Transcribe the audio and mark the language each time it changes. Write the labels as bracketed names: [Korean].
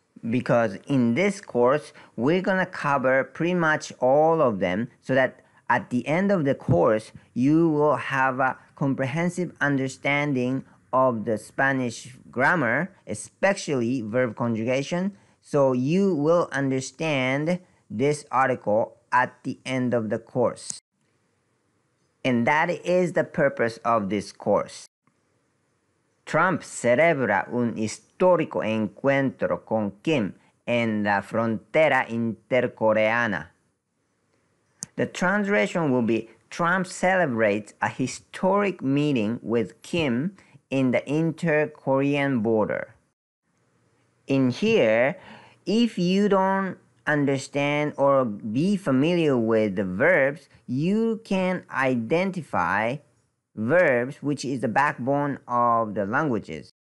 [English] because in this course we're gonna cover pretty much all of them so that at the end of the course you will have a comprehensive understanding of the Spanish grammar, especially verb conjugation, so you will understand this article at the end of the course. And that is the purpose of this course. [Spanish] Trump celebra un histórico encuentro con Kim en la frontera intercoreana. [English] The translation will be Trump celebrates a historic meeting with Kim in the inter-Korean border. In here, if you don't understand or be familiar with the verbs, you can identify verbs, which is the backbone of the languages.